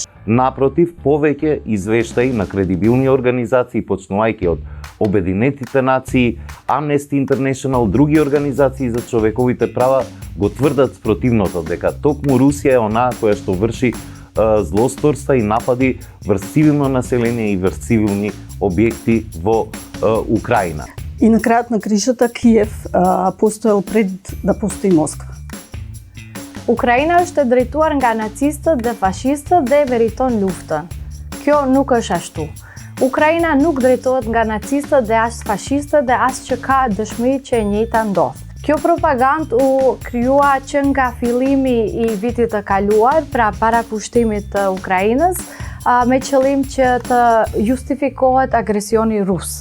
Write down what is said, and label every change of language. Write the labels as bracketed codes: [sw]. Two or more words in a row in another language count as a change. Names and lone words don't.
[mk] Напротив, повеќе извештаи на кредибилни организации, почнувајќи од Обединетите нации, Amnesty International, други организации за човековите права, го тврдат спротивното, дека токму Русија е онаа која што врши злосторства и напади врз цивилно население и врз цивилни објекти во Украина. И на крајот на кришата Киев постоел пред да постои Москва. [sq] Украina është e drejtuar nga nacistët dhe fashistët dhe meriton luftën. Kjo nuk është ashtu. Ukraina nuk drejtohet nga nacistët dhe as fashistët dhe as që ka dëshmi që e njëjta ndodh. Kjo propagandë u krijua që nga fillimi i vitit të kaluar, pra para pushtimit të Ukrainës, me qëllim që të justifikohet agresioni rus.